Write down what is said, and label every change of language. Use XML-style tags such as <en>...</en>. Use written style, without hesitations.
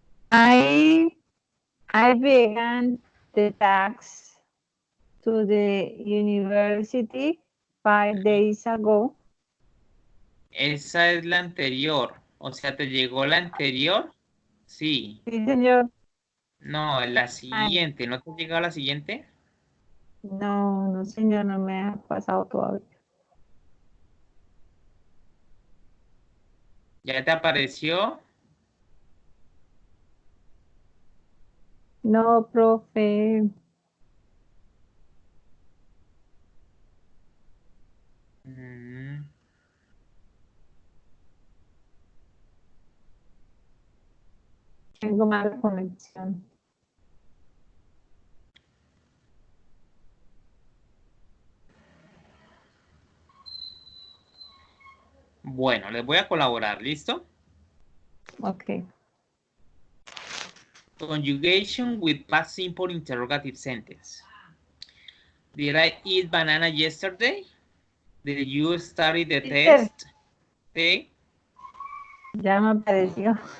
<en>I began the tax to the university 5 days ago.</en> <es>Esa es la anterior. O sea, ¿te llegó la anterior? Sí. Sí, señor. No, la siguiente. ¿No te ha llegado la siguiente? No, no, señor, no me ha pasado todavía. ¿Ya te apareció? No, profe. Mm, Tengo mala conexión. Bueno, les voy a colaborar. ¿Listo? Ok.</es> <en>Conjugation with past simple interrogative sentence. Did I eat banana yesterday? Did you study the Teacher, test?</en> <es>Sí. ya me apareció.</es>